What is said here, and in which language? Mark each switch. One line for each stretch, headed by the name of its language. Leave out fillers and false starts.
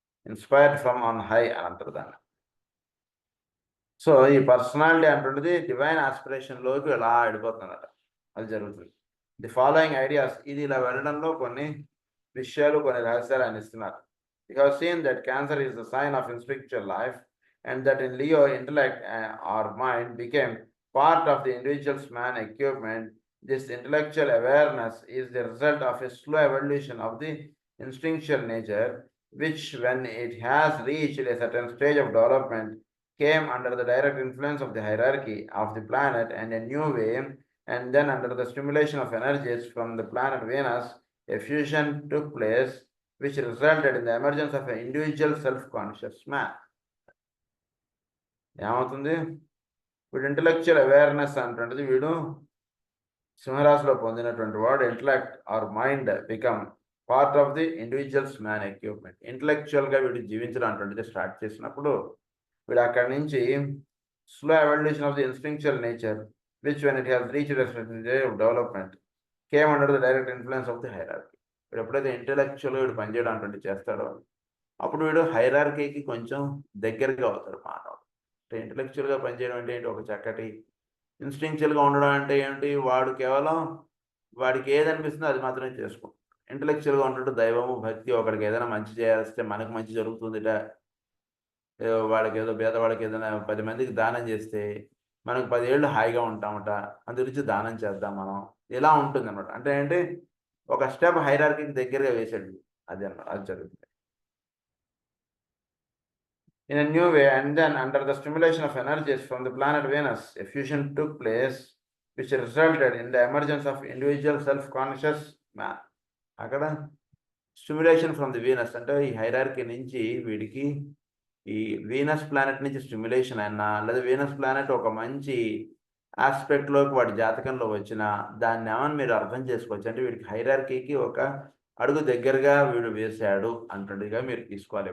English: inspired from on high
Telugu: అని అంటారు దాన్ని. సో ఈ పర్సనాలిటీ అంటుండేది డివైన్ ఆస్పిరేషన్లోకి ఎలా వెళ్ళిపోతుందట, అది జరుగుతుంది. ది ఫాలోయింగ్ ఐడియాస్, ఇది ఇలా వెళ్ళడంలో కొన్ని విషయాలు, కొన్ని రహస్యాలు ఆయన ఇస్తున్నారు.
English: You have seen that cancer is the sign of spiritual life and that in Leo, intellect or mind became part of the individual's man equipment. This intellectual awareness is the result of a slow evolution of the instinctual nature, which when it has reached a certain stage of development, came under the direct influence of the hierarchy of the planet and a new way, and then under the stimulation of energies from the planet Venus, a fusion took place, which resulted in the emergence of an individual self-conscious man.
Telugu: ఏమవుతుంది, వీడు intellectual awareness అంటుంటుంది, వీడు సింహరాశిలో పొందినటువంటి వాడు
English: Intellect or mind become part of the individual's man equipment.
Telugu: ఇంటలెక్చువల్గా వీడు జీవించడం అంటుంటుంది start చేసినప్పుడు, వీడు అక్కడి నుంచి
English: Slow evolution of the instinctual nature which when it has reached of development came under the direct influence of the hierarchy.
Telugu: వీడు ఎప్పుడైతే ఇంటలెక్చువల్గా వీడు పనిచేయడం అంటుంటే చేస్తాడో అప్పుడు వీడు హైరార్కీకి కొంచెం దగ్గరగా అవుతాడు మానవుడు. ఇంటలెక్చువల్గా పనిచేయడం అంటే ఏంటి, ఒక చక్కటి ఇన్స్టింక్చువల్గా ఉండడం అంటే ఏంటి, వాడు కేవలం వాడికి ఏది అనిపిస్తుందో అది మాత్రమే చేసుకుంటాడు. ఇంటలెక్చువల్గా ఉంటుంటే దైవము భక్తి, ఒకడికి ఏదైనా మంచి చేస్తే మనకు మంచి జరుగుతుందిట, వాడికి ఏదో పేదవాడికి ఏదైనా 10 మందికి దానం చేస్తే మనకు 10 ఏళ్ళు హాయిగా ఉంటామట, అందు గురించి దానం చేద్దాం మనం, ఇలా ఉంటుంది అనమాట. అంటే ఏంటి, ఒక స్టెప్ హైరార్కీకి దగ్గరగా వేసాడు, అది అన్నమాట, అది జరుగుతుంది.
English: In a new way, and then under the stimulation of energies from the planet Venus, a fusion took place which resulted in the emergence of individual self-conscious man.
Telugu: అక్కడ స్టిమ్యులేషన్ ఫ్రమ్ ది వీనస్ అంటే ఈ hierarchy నుంచి వీడికి ఈ Venus planet నుంచి stimulation అయినా, లేదా Venus planet ఒక మంచి ఆస్పెక్ట్లోకి వాడి జాతకంలో వచ్చినా దాన్ని ఏమని మీరు అర్థం చేసుకోవచ్చు అంటే వీడికి హైరార్కీకి ఒక అడుగు దగ్గరగా వీడు వేశాడు అంటుండగా మీరు తీసుకోవాలి.